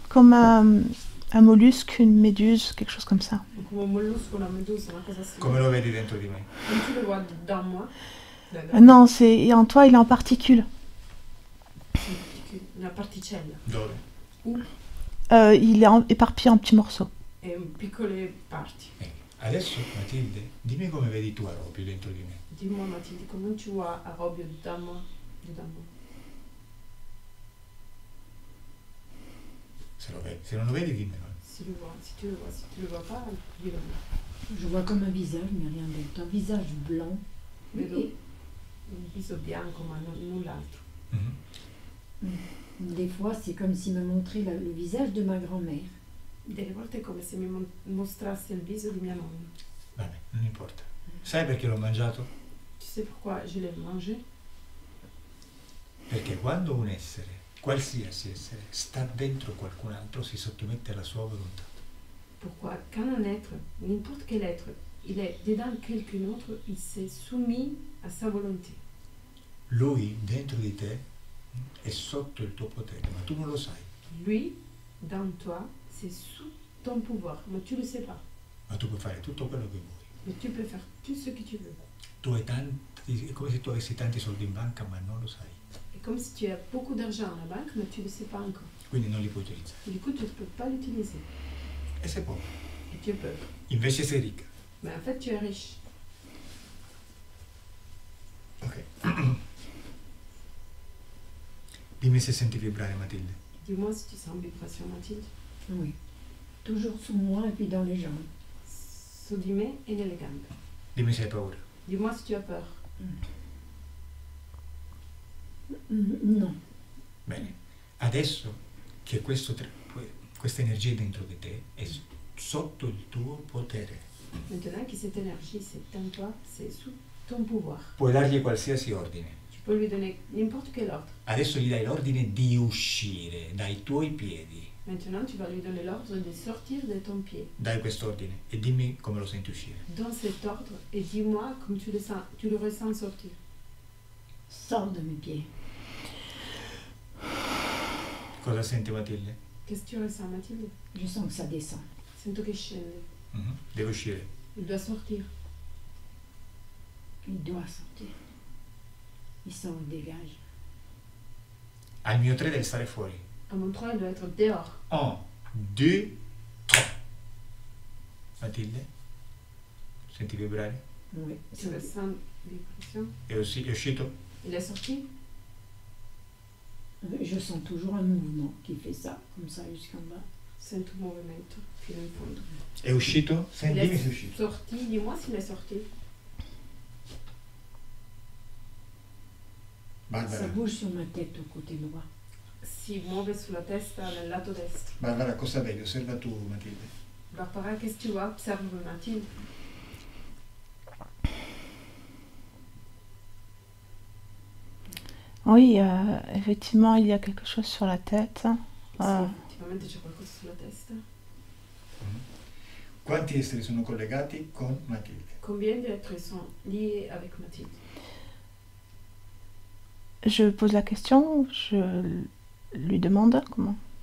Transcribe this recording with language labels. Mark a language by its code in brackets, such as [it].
[fr] comme un mollusque, une méduse, quelque chose comme ça. [it] Come un mollusco, una medusa, una cosa simile. Come lo vedi dentro di me? [fr] Comme tu le vois dans moi. Non, c'est en toi, il est en particules. [it] Una particella. Dove? [fr] Il est éparpillé en petits morceaux. [it] E in piccole parti. Adesso Matilde, dimmi come vedi tu Robio dentro di me. [fr] Dis-moi Mathilde, comment tu vois Robio dans moi? Dedans moi. [it] Se non lo vedi dimmelo. [fr] Si tu le vois, si tu le vois, si tu le vois pas, dis-le. Je vois comme un visage, mais rien d'autre. Un visage blanc. [it] Vedo [fr] Et [it] un viso bianco ma null'altro. [fr] des fois, c'est comme s'il me montrait le visage de ma grand-mère. [it] Delle volte è come se mi mostrasse il viso di mia nonna. Vabbè, non importa. Sai perché l'ho mangiato? [fr] Tu sais pourquoi je l'ai mangé? [it] Perché quando un essere, qualsiasi essere, sta dentro qualcun altro, si sottomette alla sua volontà. [fr] Pourquoi quand un être, n'importe quel être, il est dedans quelqu'un autre, il s'est soumis à sa volonté. [it] Lui dentro di te è sotto il tuo potere, ma tu non lo sai. [fr] Lui, dans toi, c'est sous ton pouvoir, mais tu ne le sais pas. [it] Ma tu puoi fare tutto quello che vuoi. [fr] Mais tu peux faire tout ce que tu veux. [it] Tu hai tanti, è come se tu avessi tanti soldi in banca, ma non lo sai. [fr] C'est comme si tu as beaucoup d'argent à la banque, mais tu ne le sais pas encore. [it] Quindi non li puoi utilizzare. [fr] Et du coup, tu ne peux pas l'utiliser. [it] E sei povero. [fr] Et tu es pauvre. [it] Invece sei ricca. [fr] Mais en fait, tu es riche. Ok. [it] Dimmi se senti vibrare Matilde. [fr] Dis-moi si tu sens une vibration, Mathilde. Oui. Toujours sous moi et puis dans les jambes. [it] Su di me e nelle gambe. Dimmi se hai paura. [fr] Dis-moi si tu as peur. Non. [it] Bene. Adesso che questa energia dentro di te è sotto il tuo potere. [fr] Maintenant que cette énergie, c'est en toi, c'est sous ton pouvoir. [it] Puoi dargli qualsiasi ordine. [fr] Tu peux lui donner n'importe quel ordre. [it] Adesso gli dai l'ordine di uscire dai tuoi piedi. [fr] Maintenant, tu vas lui donner l'ordre de sortir de ton pied. [it] Dai quest'ordine e dimmi come lo senti uscire. [fr] Donne cet ordre et dis-moi comme tu le ressens sortir. Sors de mes pieds. [it] Cosa senti Matilde? [fr] Qu'est-ce que tu ressens, Mathilde? Je sens que ça descend. [it] Sento che scende. [fr] Deve uscire. Il doit sortir. Il doit sortir. Il sort, il dégage. [it] Al mio 3 deve stare fuori. [fr] À mon 3, il doit être dehors. [it] 1, 2, 3. Matilde? Senti vibrare? [fr] Oui. Tu ressens vibration. [it] È uscito? [fr] Il est sorti. Je sens toujours un mouvement qui fait ça, comme ça jusqu'en bas. [it] Sento un movimento fino in fondo. È uscito? [fr] Il [it] Sentimi se è [fr] est [it] uscito. [fr] sorti. Dis-moi s'il est sorti. Ça [it] Barbara, [fr] bouge sur ma tête au côté droit. [it] Si muove sulla testa nel lato destro. Barbara, cosa vedi? Osserva tu Matilde. [fr] Barbara, qu'est-ce que tu vois? Observe Mathilde. Oui, effectivement, il y a quelque chose sur la tête. [it] Sì, effettivamente c'è qualcosa sulla testa. Quanti esseri sono collegati con Matilde? [fr] Combien d'êtres sont liés avec Mathilde? Je pose la question, je lui demande comment.